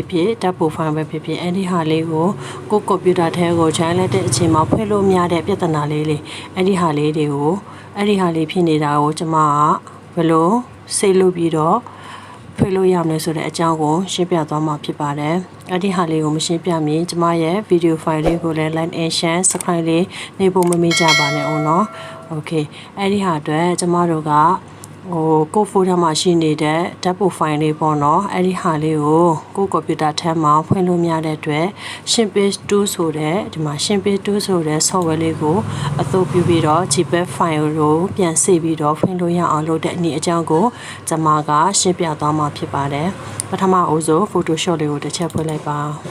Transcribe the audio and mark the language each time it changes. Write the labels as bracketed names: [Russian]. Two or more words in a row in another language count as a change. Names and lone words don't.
[Burmese] ဖြစ်ဓာတ်ပိုဖိုင်ပဲဖြစ်ဖြစ်အဲ့ဒီဟာလေးကိုကိုကွန်ပျူတာထဲကိုခြိုင်းလိုက်တဲ့အချိန်မှာဖွင့်လို့မရတဲ့ပြဿနာလေးအဲ့ဒီဟာလေးတွေကိုအဲ့ဒီဟာလေးဖြစ်နေတာကိုကျွန်မကဘယ်လိုစိတ်လုပ် ပြီးတော့ဖွင့်လို့ရမလဲဆိုတဲ့အကြောင်းကိုရှင်းပြသွားမှာဖြစ်ပါတယ်။အဲ့ဒီဟာလေးကိုမရှင်းပြမီကျမရဲ့ [English] video file [Burmese] လေးကိုလည်း [English] like and share subscribe [Burmese] လေးနေဖို့မမေ့ကြပါနဲ့အောင်နော်။ Okay အဲ့ဒီဟာအတွက်ကျမတို့ကကိုဖိုထဲမှာရှိနေတဲ့ဓာတ်ပိုဖိုင်လေးပေါ့နော်အဲ့ဒီဟာလေးကိုကိုကွန်ပျူတာထဲမှာဖွင့်လို့မရတဲ့အတွက် Snipping Tool ဆိုတဲ့ဒီမှာ Snipping Tool ဆိုတဲ့ software လေးကိုအသုံးပြုပြီးတော့ [English] JPEG file [Burmese] ကိုပြန်ဆေ့ပြီးတော့ဖွင့်လို့ရအောင်လုပ်တဲ့အနည်းအကြောင်းကိုကျွန်မကရှင်းပြသွားမှာဖြစ်ပါတယ်ပထမအဦးဆုံး Photoshop လေးကိုတစ်ချက်ဖွင့်လိုက်ပါ